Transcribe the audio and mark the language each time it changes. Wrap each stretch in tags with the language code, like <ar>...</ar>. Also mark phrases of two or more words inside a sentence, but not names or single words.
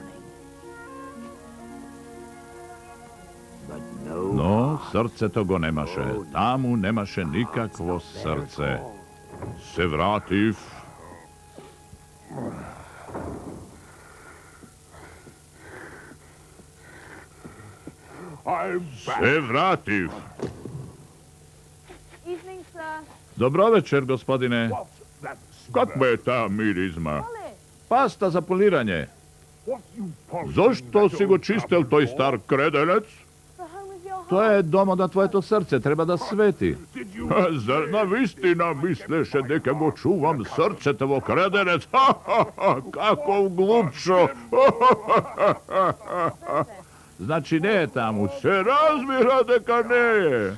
<mk>Но срцето го немаше. Таму немаше никакво срце. Се вратив. Се вратив.</mk> <en>Evening, sir.</en> <mk>Добро вечер, господине. Каква е таа миризма? Polish. Паста за полирање. Зошто си го чистел тој стар креденец?</mk> <en>The home of your heart.</en> <mk>Тоа е домот на твоето срце, треба да свети. Зар навистина мислеше дека го чувам срцето во креденец? Каков глупчо! Значи не е таму. Се разбира дека не е.</mk>